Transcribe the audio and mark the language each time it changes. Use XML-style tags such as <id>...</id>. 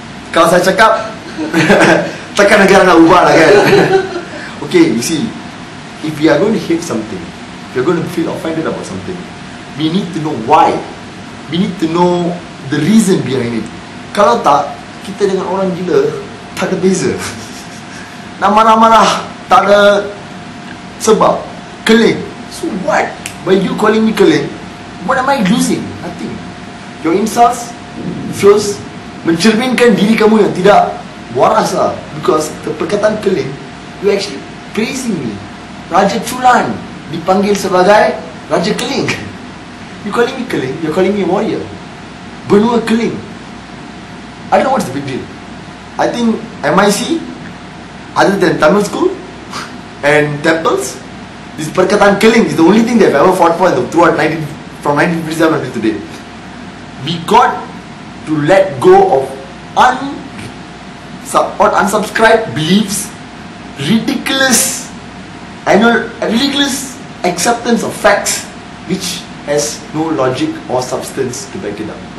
<ms>Kalau saya cakap takkan negara nak ubah lah kan.</ms> <en>Okay, you see, if we are going to hate something, if we are going to feel offended about something, we need to know why. We need to know the reason behind it.</en> <ms>Kalau tak, kita dengan orang gila tak ada beza. Nak marah-marah tak ada sebab. Keling.</ms> <en>So what? By you calling me keling, what am I losing? Nothing. Your insults shows</en> <ms>mencerminkan diri kamu yang tidak waras lah.</ms> <en>Because the perkataan keling, you actually praising me.</en> <ms>Raja Chulan dipanggil sebagai Raja Keling.</ms> <en>You calling me keling, you're calling me a warrior. Benua Keling. I don't know what's the big deal. I think MIC, other than Tamil school and temples, this perkataan keling is the only thing they've ever fought for throughout from 1957 until today. We got to let go of unsubscribed beliefs, ridiculous acceptance of facts which has no logic or substance to back it up.</en>